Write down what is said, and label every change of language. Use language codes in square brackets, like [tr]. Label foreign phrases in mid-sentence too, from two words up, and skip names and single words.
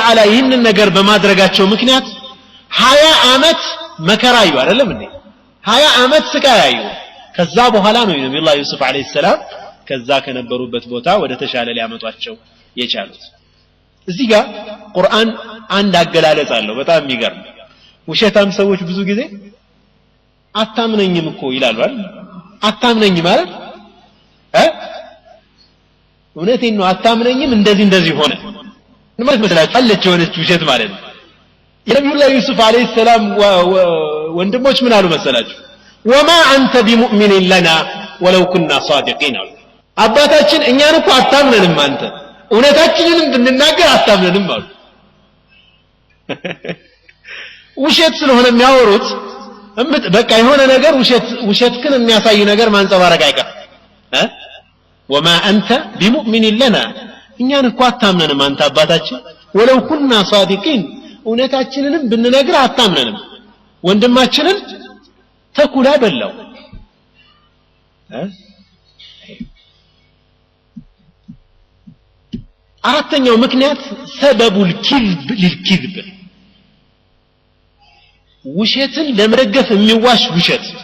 [am] Ta'ala ይህንን ነገር በማድረጋቸው ምክንያት 20 አመት መከራ ይዩ አይደለም እንዴ 20 አመት ስቃይ ያዩ ከዛ በኋላ ነው ነብዩላህ ዩሱፍ አለይሂ ሰላም ከዛ ከነበሩበት ቦታ ወደ ተሻለ ሊያመጧቸው የቻሉት እዚህ ጋር ቁርአን አንድ አገላለጽ አለው በጣም የሚገርም ውሸታም ሰዎች ብዙ ጊዜ አታምነኝም እኮ ይላሉ አይደል አታምነኝም ማለት እውነቴን ነው አታምነኝም እንደዚህ ሆነ ማለት መስላችሁ አለች የሆነች ውሸት ማለት ነው የነብዩላህ ዩሱፍ አለይሂ ሰላም ወንድሞች ምን አሉ መሰላችሁ [ar] وما انت بمؤمن لنا ولو كنا صادقين [am] አባታችን እኛን እኮ አታምነንም አንተ እውነታችንን እንድንናገር አታምነንም አሉ ውሸት ስለሆነ የሚያወሩት በቃ የሆነ ነገር ውሸትክን የሚያሳይ ነገር ማንጸባረቅ አይቀር [ar] وما انت بمؤمن لنا [am] እኛን እኮ አታምነንም አንተ አባታችን [ar] ولو كنا صادقين [am] እውነታችንን ብንነግር አታምነንም ወንድማችንን ተኩላ በላው አራተኛው ምክንያት [ar] سبب الكذب للكذب [am] ውሸትን ለመደገፍ የሚዋሽ ውሸት